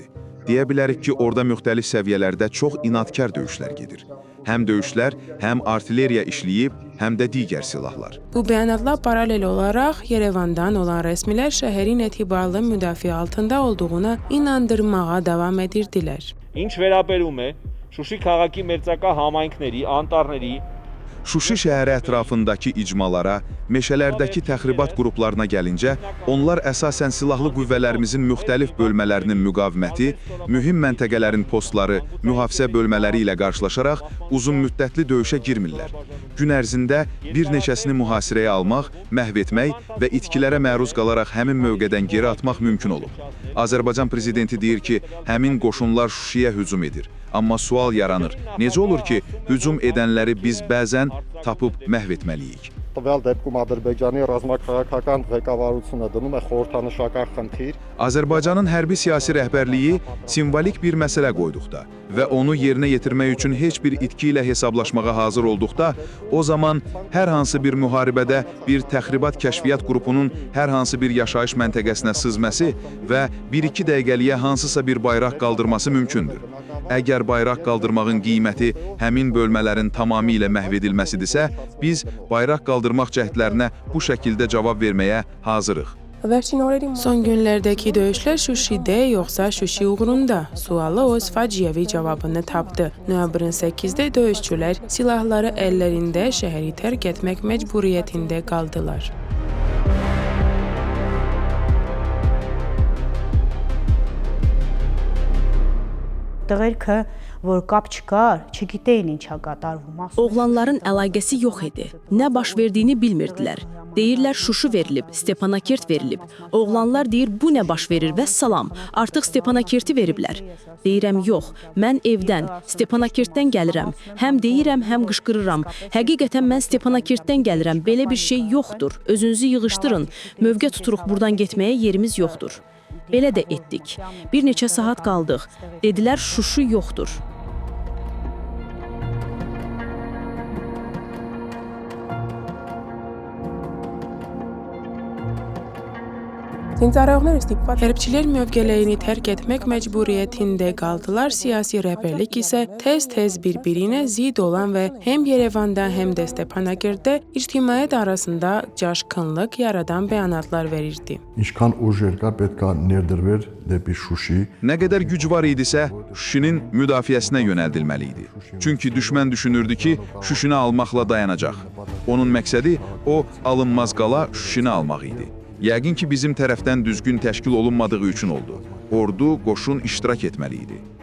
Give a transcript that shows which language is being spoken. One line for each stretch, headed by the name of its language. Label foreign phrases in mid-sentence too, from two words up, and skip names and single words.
Azerbaijani: Deyə bilərik ki, orada müxtəlif səviyyələrdə çox inadkar döyüşlər gedir. Həm döyüşlər, həm artilleriya işləyib, həm də digər silahlar. Bu bəyanatla paralel olaraq Yerevandan olan rəsmilər şəhərin etibarlı müdafiə altında olduğuna inandırmağa davam edirdilər.
Armenian: Ինչ վերաբերում է Շուշի քաղաքի մերձակա համայնքների, անտառների
Azerbaijani: Şuşi şəhəri ətrafındakı icmalara, meşələrdəki təxribat qruplarına gəlincə, onlar əsasən silahlı qüvvələrimizin müxtəlif bölmələrinin müqaviməti, mühüm məntəqələrin postları, mühafizə bölmələri ilə qarşılaşaraq uzun müddətli döyüşə girmirlər. Gün ərzində bir neçəsini mühasirəyə almaq, məhv etmək və itkilərə məruz qalaraq həmin mövqedən geri atmaq mümkün olub. Azərbaycan prezidenti deyir ki, həmin qoşunlar Şuşiyə hücum edir. Amma sual yaranır. Necə olur ki, hücum edənləri biz bəzən tapıb məhv etməliyik?
Armenian: Տվյալ դեպքում Ադրբեջանի ռազմաքաղաքական ղեկավարությունը դնում է խորհրդանշական խնդիր.
Azerbaijani: Azərbaycanın hərbi siyasi rəhbərliyi simvolik bir məsələ qoyduqda və onu yerinə yetirmək üçün heç bir itki ilə hesablaşmağa hazır olduqda, o zaman hər hansı bir müharibədə bir təxribat kəşfiyyat qrupunun hər hansı bir yaşayış məntəqəsinə sızması və 1-2 dəqiqəliyə hansısa bir bayraq qaldırması mümkündür. Əgər bayraq qaldırmağın qiyməti həmin bölmələrin tamamilə məhv edilməsidirsə, biz bayraq qaldırmaq cəhdlərinə bu şəkildə cavab verməyə hazırıq.
Armenian: վերջին օրերի
Azerbaijani: Son günlərdəki döyüşlər Şuşidə yoxsa Şuşi uğrunda sualı öz faciəvi cavabını tapdı. Noyabrın 8-də döyüşçülər silahları əllərində şəhəri tərk etmək məcburiyyətində qaldılar.
Armenian: Տղերքը, որ կապ չկար, չգիտեին ինչա կատարվում։
Azerbaijani: Oğlanların əlaqəsi yox idi. Nə baş verdiyini bilmirdilər. Deyirlər Şuşu verilib, Stepanakert verilib. Oğlanlar deyir bu nə baş verir və salam, artıq Stepanakerti veriblər. Deyirəm yox, mən evdən, Stepanakertdən gəlirəm. Həm deyirəm, həm qışqırıram. Həqiqətən mən Stepanakertdən gəlirəm, belə bir şey yoxdur. Özünüzü yığışdırın, mövqe tuturuq buradan getməyə yerimiz yoxdur. Belə də etdik. Bir neçə saat qaldıq. Dedilər Şuşu yoxdur.
Armenian: Զինծառայողները ստիպված
Azerbaijani: Hərbçilər mövqələrini tərk etmək məcburiyyətində qaldılar, siyasi rəhbərlik isə tez-tez bir-birinə zid olan və həm Yerevanda, həm də Stepanakerddə ictimaiyyət arasında coşqunluq yaradan bəyanatlar verirdi.
Armenian: Ինչքան ուժեր կար, պետք է ներդրվեր դեպի Շուշի։
Azerbaijani: Nə qədər güc var idisə, Şuşinin müdafiəsinə yönəldilməli idi. Çünki düşmən düşünürdü ki, Şuşini almaqla dayanacaq. Onun məqsədi o alınmaz qala Şuşini almaq idi. Yəqin ki, bizim tərəfdən düzgün təşkil olunmadığı üçün oldu. Ordu, qoşun iştirak etməli idi.